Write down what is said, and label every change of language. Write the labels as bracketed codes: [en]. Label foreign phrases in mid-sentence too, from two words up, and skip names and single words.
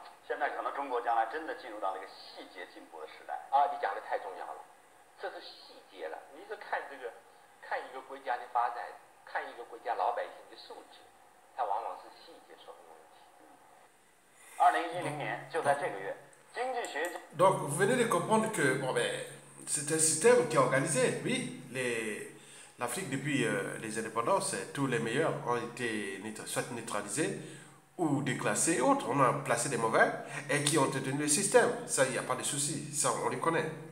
[zh] 现在可能中国将来真的进入到了一个细节进步的时代。你讲的太重要了，这是细节了。你是看一个国家的发展，看一个国家老百姓的素质，它往往是细节说明问题。 2010年就在这个月，经济学家。 [fr] Donc vous venez de comprendre que c'est un système qui est organisé, oui. L'Afrique, depuis les indépendances, tous les meilleurs ont été soit neutralisés ou déclassés et autres. On a placé des mauvais et qui ont tenu le système. Ça, il n'y a pas de souci. Ça, on les connaît.